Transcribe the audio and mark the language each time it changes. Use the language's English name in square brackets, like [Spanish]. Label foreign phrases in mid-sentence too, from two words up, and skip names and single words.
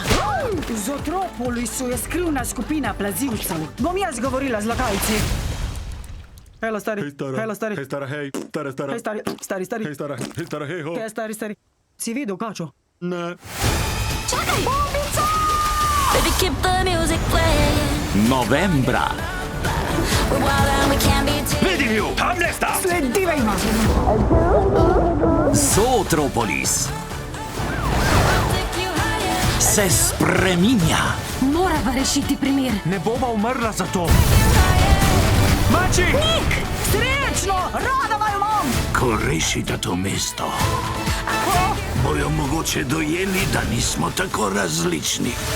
[Slovenian] V Zootropolisu je skrivna skupina plazilcev. Bom jaz govorila z lokalci. Hej, stari. Hej, stari. Hej, stara, hej. Stara. Hej, stari. Stari. Hej, stara. Hej, stara, hej, ho. Hej, stari. Si videl kačo? Ne. Čakaj! Bombica! [English] Baby, keep the music playing. [Slovenian] Novembra. [English] We're wild and we can't be tamed. [Slovenian] Vidim ju, tamle sta! Sledivej ima! Zootropolis [English] Take you higher. [Slovenian] se spreminja. Morava rešiti primer. Ne bova umrla za to. Mači! Srečno! Rada vaju imam! Ko rešite to mesto, bojo mogoče dojeli, da nismo tako različni.